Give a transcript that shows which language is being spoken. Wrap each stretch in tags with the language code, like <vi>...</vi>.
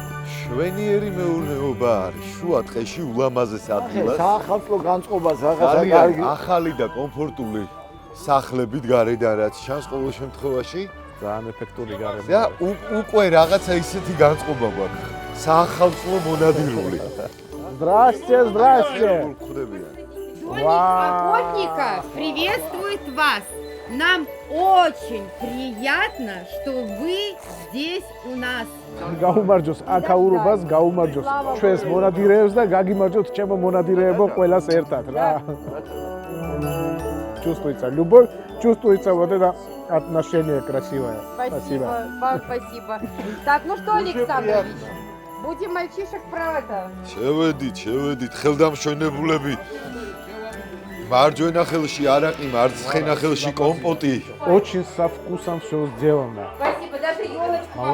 <ka>შვენიერი მეურნეობა არის. შუა ტყეში ულამაზეს ადგილას. საახალწლო განწყობას რაღაცა კარგი. ახალი და კომფორტული სახლებით გარედან რაც ჩანს ყოველ შემთხვევაში. ძალიან ეფექტური გარემოა. და უკვე რაღაცა ისეთი განწყობა გვაქვს. საახალწლო მონადირული.</ka> <ru>Здравствуйте, здравствуйте. Охотника приветствует вас. Нам очень приятно, что вы здесь у нас.</ru> <ka>გაუმარჯოს აქაურობას, გაუმარჯოს ჩვენს მონადირეებს და გაგიმარჯოთ ჩემო მონადირეებო ყველას ერთად რა.</ka> <ru>Чувствуется любовь, чувствуется вот это отношение красивое. Спасибо. Вам спасибо. Так, ну что, Александрович, будем мальчишек про это.</ru> <ka>შევედით, ხელდამშვენებულები. მარჯვენა ხელში არაყი, მარცხენა ხელში კომპოტი.</ka> <ru>Очень со вкусом всё сделано. Спасибо, даже ёлочку вам</ru>